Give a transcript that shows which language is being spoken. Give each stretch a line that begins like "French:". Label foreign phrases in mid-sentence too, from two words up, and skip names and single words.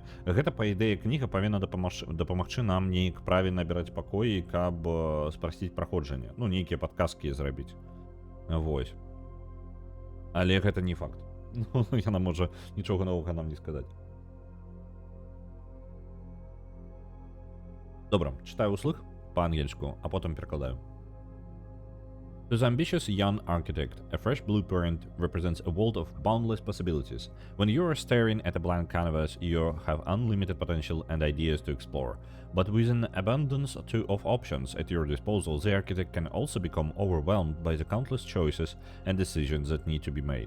Belarusian: Гэта, па ідэі, кніга павінна дапамагчы нам неяк правільна абіраць пакоі, каб спрасціць праходжанне. Ну, нейкія падказкі зрабіць. Вось. Але гэта не факт. Ну, яна можа нічога новага нам не сказаць. Добра, чытаю услых па-ангельску, а потым перакладаю.
English: To the ambitious young architect, a fresh blueprint represents a world of boundless possibilities. When you are staring at a blank canvas, you have unlimited potential and ideas to explore. But with an abundance of options at your disposal, the architect can also become overwhelmed by the countless choices and decisions that need to be made.